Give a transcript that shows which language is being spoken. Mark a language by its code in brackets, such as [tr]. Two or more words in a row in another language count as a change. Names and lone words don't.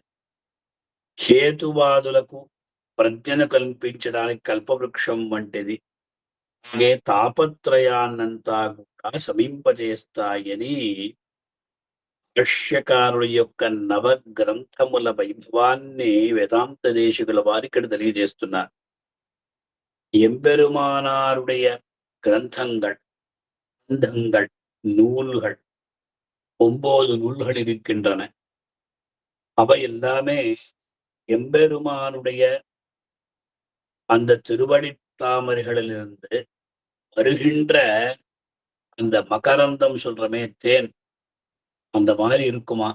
[te] హేతువాదులకు ప్రజ్ఞను కల్పించడానికి కల్పవృక్షం వంటిది. అలాగే తాపత్రయాన్నంతా కూడా శమింపజేస్తాయని భాష్యకారుల యొక్క నవ గ్రంథముల వైభవాన్ని వేదాంత దేశికుల వారు ఇక్కడ తెలియజేస్తున్నారు. [ta] எம்பெருமானாருடைய கிரந்தங்கள், கிரந்தங்கள், நூல்கள் 9 நூல்கள் இருக்கின்றன. அவை எல்லாமே எம்பெருமானுடைய அந்த திருவடி தாமரைகளிலிருந்து வருகின்ற அந்த மகரந்தம் சொல்றமே, தேன், அந்த மாதிரி இருக்குமா?